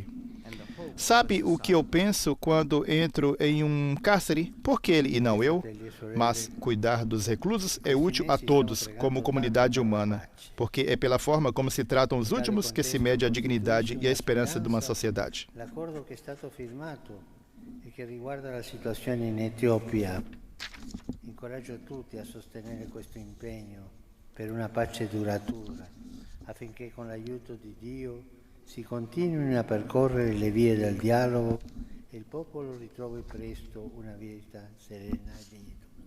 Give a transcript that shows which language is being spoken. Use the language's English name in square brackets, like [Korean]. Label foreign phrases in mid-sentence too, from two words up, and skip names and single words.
[Portuguese] Sabe o que eu penso quando entro em um cárcere? Por que ele e não eu? Mas cuidar dos reclusos é útil a todos, como comunidade humana, porque é pela forma como se tratam os últimos que se mede a dignidade e a esperança de uma sociedade. [Italian] L'accordo che è stato firmato e che riguarda la situazione in Etiopia. Incoraggio tutti a sostenere questo impegno per una pace duratura, affinché con l'aiuto di Dio si continuino a percorrere le vie del dialogo e il popolo ritrovi presto una vita serena e dignitosa.